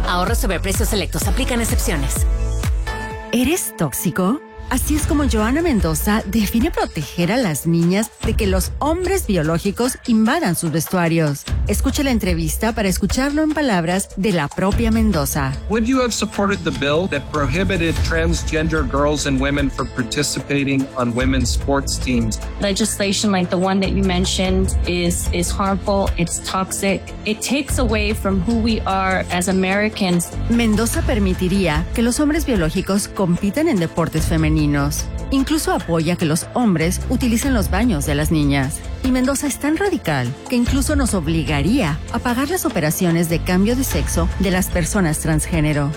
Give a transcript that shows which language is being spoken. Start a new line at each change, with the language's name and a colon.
Spanish: Ahorros sobre precios selectos. Aplican excepciones. ¿Eres tóxico? Así es como Joana Mendoza define proteger a las niñas de que los hombres biológicos invadan sus vestuarios. Escucha la entrevista para escucharlo en palabras de la propia Mendoza.
English: Would you have supported the bill that prohibited transgender girls and women from participating on women's sports teams? Legislation like the one that you mentioned is harmful, it's toxic. It takes away from who we are as Americans.
Spanish: Mendoza permitiría que los hombres biológicos compitan en deportes femeninos. Incluso apoya que los hombres utilicen los baños de las niñas. Y Mendoza es tan radical que incluso nos obligaría a pagar las operaciones de cambio de sexo de las personas transgénero.